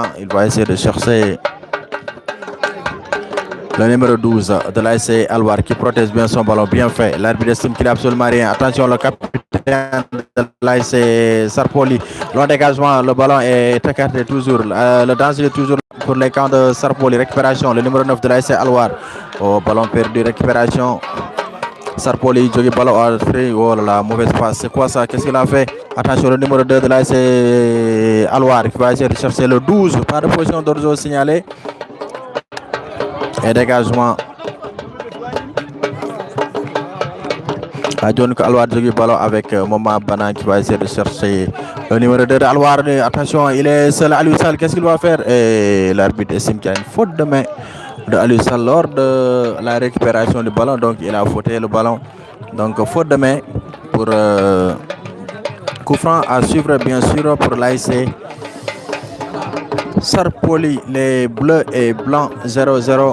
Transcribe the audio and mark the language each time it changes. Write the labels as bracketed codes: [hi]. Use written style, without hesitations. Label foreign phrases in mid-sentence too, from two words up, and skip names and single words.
[fr] Il va essayer de chercher le numéro 12 de l'ASC Alwar qui protège bien son ballon. Bien fait. L'arbitre estime qu'il a absolument rien. Attention, le capitaine de l'ASC Sarpoli. Long dégagement, le ballon est écarté toujours. Le danger est toujours pour les camps de Sarpoli. Récupération, le numéro 9 de l'ASC Alwar. Oh, ballon perdu, récupération. Sarpoli, jogui ballon à free. Oh là là, mauvaise passe. C'est quoi ça? Qu'est-ce qu'il a fait? Attention, le numéro 2 de l'ASC Alwar qui va essayer de chercher le 12. Pas de position d'orzo signalée. Et dégagement. John Alwar jogui ballon avec Moma Bana qui va essayer de chercher le numéro 2 de Alwar. Attention, il est seul. Aliou Sall, qu'est-ce qu'il va faire? Et l'arbitre estime qu'il y a une faute de main de Aliou Sall lors de la récupération du ballon. Donc il a fauté le ballon. Donc faute de main pour coup franc à suivre bien sûr pour l'ASC Sarpoli, les bleus et blancs 0-0.